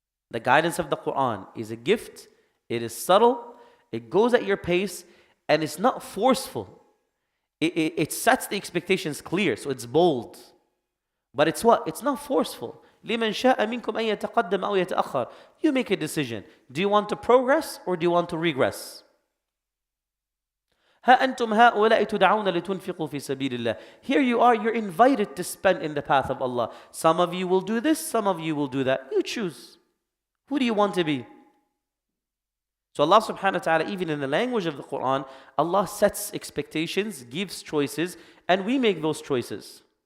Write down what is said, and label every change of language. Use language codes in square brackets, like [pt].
[en] The guidance of the Quran is a gift, it is subtle, it goes at your pace, and it's not forceful. It sets the expectations clear, so it's bold. But it's what? It's not forceful. [ar] لِمَنْ شَاءَ مِنْكُمْ أَن يَتَقَدَّمَ أَوْ يَتَأَخَّرَ. [en] You make a decision. Do you want to progress or do you want to regress? [ar] ها أنتم هؤلاء تدعون لتنفقوا في سبيل الله. [en] Here you are, you're invited to spend in the path of Allah. Some of you will do this, some of you will do that. You choose. Who do you want to be? So Allah subhanahu wa ta'ala, even in the language of the Quran, Allah sets expectations, gives choices, and we make those choices.